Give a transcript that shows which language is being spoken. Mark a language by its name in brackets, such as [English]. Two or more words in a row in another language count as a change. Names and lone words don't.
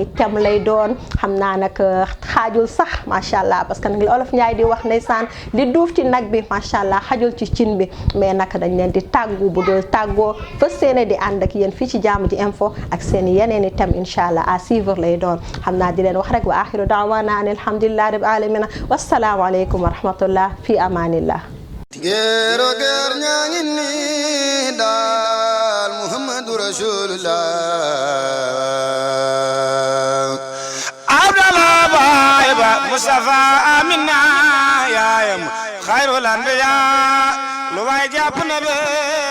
[Wolof] thème lay doon xam naa nag xaajul sax [Arabic] ما شاء الله [French] parce que [Wolof] nag li olof Njaay di wax ndeysaan li duuf ci nag bi [Arabic] ما شاء الله [Wolof] xajul ci cin bi mais nag dañ leen di tàggu bu dul tàggoo fa seene di ànd ak yéen fii ci Jaamu Ji info ak seen yeneen i thème [Arabic] إن شاء الله [French] à suivre [Wolof] lay doon xam naa di leen wax rek [Arabic] وآخر دعوانا الحمد لله رب العالمين والسلام عليكم ورحمة الله في أمان الله [Wolof] géero géer ñaa ngi nii daal [Arabic] محمد رسول الله [Wolof] Abdallah baay ba Mustafa Amina yaayam [Arabic] خير الأنبياء [Wolof] lu waay jàpp na be